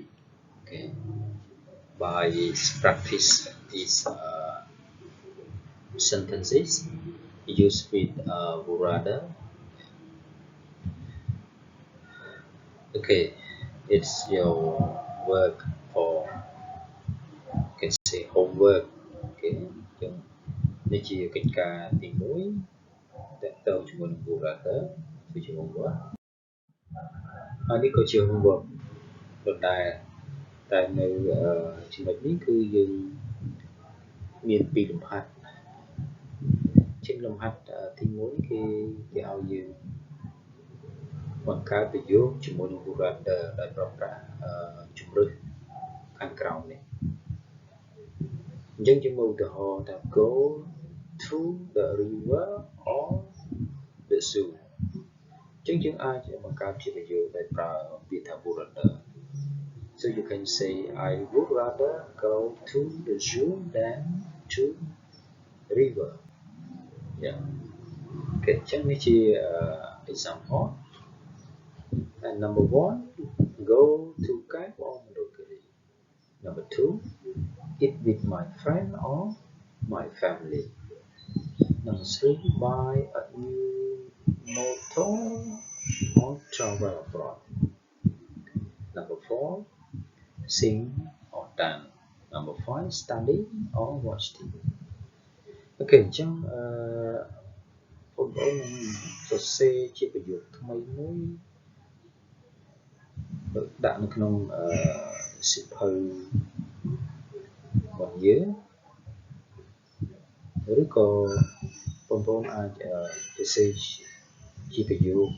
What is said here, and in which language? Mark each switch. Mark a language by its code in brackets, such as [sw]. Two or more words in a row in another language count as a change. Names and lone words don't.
[en] Okay, by practice these sentences used with rather. Okay, it's your work for, you can say, homework. [km] Okay,នេះជាកិច្ចការទី1 តាក់ទងជាមួយនឹង rather គឺជា homework ហើយនេះក៏ជា homework ដ ដែលតែនៅចំណុចនេះគឺយើងមានពីរលំហាត់ជាលំហាត់ទី1គេឲ្យយើងបង្កើតប្រយោគជាមួយនឹង rather ដោយប្រើប្រាស់ជំរើសខាងក្រោមនេះអញ្ចឹងយើងមកឧទាហរណ៍ថា [en] go to the river or the zoo [km] អញ្ចឹងយើងអាចបង្កើតជាប្រយោគដោយប្រើពាក្យថា rather. [en] So you can say I would rather go to the zoo than to river. Yeah. [km] Okay, អញ្ចឹងនេះជា example. [en] And number 1, go to camp or locally. Number 2, eat with my friend or my family. Number 3, buy a new motor or travel abroad. Number 4, sing or dance. Number 5, study or watch TV. [km] Okay, អញ្ចឹងបងប្អូននឹងសរសេរជាប្រយោគថ្មីមួយដាក់នៅក្នុងសៀវភៅ របស់យើងឬក៏បងប្អូនអាចសរសេរជាប្រយោគ